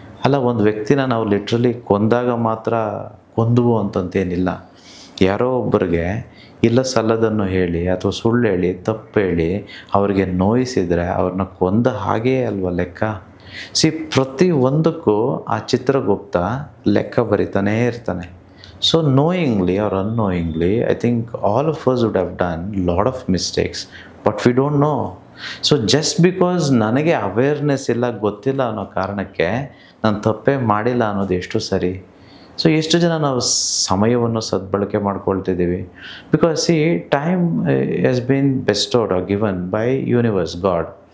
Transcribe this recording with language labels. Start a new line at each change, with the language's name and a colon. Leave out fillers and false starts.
Kannada: ಅಲ್ಲ, ಒಂದು ವ್ಯಕ್ತಿನ ನಾವು ಲಿಟ್ರಲಿ ಕೊಂದಾಗ ಮಾತ್ರ ಕೊಂದುವು ಅಂತಂತೇನಿಲ್ಲ. ಯಾರೋ ಒಬ್ಬರಿಗೆ ಇಲ್ಲ ಸಲ್ಲದನ್ನು ಹೇಳಿ ಅಥವಾ ಸುಳ್ಳು ಹೇಳಿ ತಪ್ಪು ಹೇಳಿ ಅವ್ರಿಗೆ ನೋಯಿಸಿದರೆ ಅವ್ರನ್ನ ಕೊಂದ ಹಾಗೆಯೇ ಅಲ್ವ ಲೆಕ್ಕ. ಪ್ರತಿ ಒಂದಕ್ಕೂ ಆ ಚಿತ್ರಗುಪ್ತ ಲೆಕ್ಕ ಬರಿತಾನೇ ಇರ್ತಾನೆ.
English: So knowingly or unknowingly, I think all of us would have done lot of mistakes, but we don't know.
Kannada: So
English: just because
Kannada: ನನಗೆ ಅವೇರ್ನೆಸ್ ಇಲ್ಲ, ಗೊತ್ತಿಲ್ಲ ಅನ್ನೋ ಕಾರಣಕ್ಕೆ ನಾನು ತಪ್ಪೇ ಮಾಡಿಲ್ಲ ಅನ್ನೋದು ಎಷ್ಟು ಸರಿ. ಸೊ ಎಷ್ಟು ಜನ ನಾವು ಸಮಯವನ್ನು ಸದ್ಬಳಕೆ ಮಾಡ್ಕೊಳ್ತಿದ್ದೀವಿ.
English: Because time has been bestowed or given by universe, god.